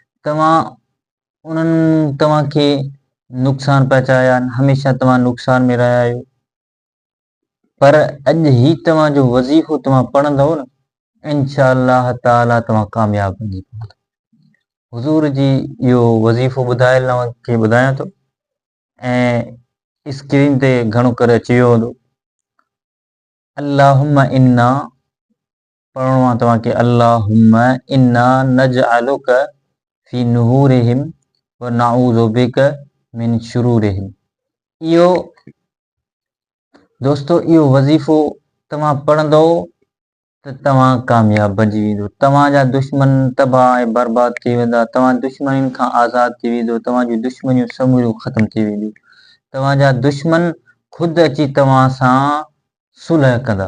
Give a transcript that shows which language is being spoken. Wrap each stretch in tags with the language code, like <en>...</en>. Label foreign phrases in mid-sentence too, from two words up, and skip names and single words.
<sd>उन्हनि तव्हांखे नुक़सान पहुचाया आहिनि, हमेशह तव्हां नुक़सान में रहिया आहियो, पर अॼु ही तव्हांजो वज़ीफ़ो तव्हां पढ़ंदव न,</sd> <ar>إن شاء الله تعالى</ar> <sd>तव्हां कामयाब थी पवंदव। हुज़ूर जी इहो वज़ीफ़ो खे ॿुधायां थो ऐं स्क्रीन ते घणो करे अची वियो हूंदो।</sd> <ar>اللهم إنا</ar> <sd>पढ़णो आहे तव्हांखे,</sd> <ar>اللهم إنا نجعلك في نحورهم ونعوذ بك من شرورهم.</ar> <sd>इहो दोस्तो, इहो वज़ीफ़ो तव्हां पढ़ंदव त तव्हां कामयाब बणिजी वेंदो। तव्हांजा दुश्मन तबाह ऐं बर्बाद थी वेंदा, तव्हां दुश्मनियुनि खां आज़ाद थी वेंदो, तव्हांजी दुश्मनियूं समूरियूं ख़तमु थी वेंदियूं, तव्हांजा दुश्मन ख़ुदि अची तव्हां सां सुलह कंदा।</sd>